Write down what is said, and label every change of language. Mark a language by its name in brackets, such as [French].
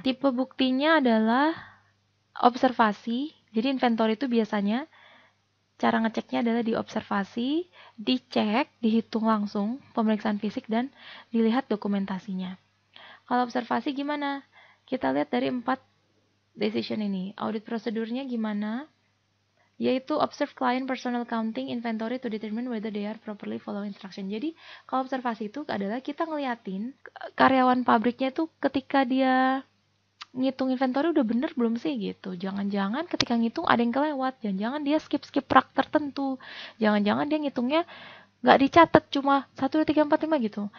[Indonesian] Tipe buktinya adalah observasi. Jadi inventory itu biasanya cara ngeceknya adalah diobservasi, dicek, dihitung langsung, pemeriksaan fisik, dan dilihat dokumentasinya. Kalau observasi gimana? Kita lihat dari 4 decision ini. Audit prosedurnya gimana? Yaitu [English] observe client personal counting inventory to determine whether they are properly following instruction. [Indonesian] Jadi, kalau observasi itu adalah kita ngeliatin karyawan pabriknya itu ketika dia ngitung inventory udah bener belum sih gitu. Jangan-jangan ketika ngitung ada yang kelewat, jangan-jangan dia skip rak tertentu, jangan-jangan dia ngitungnya nggak dicatat, cuma 1, 2, 3, 4, 5 gitu.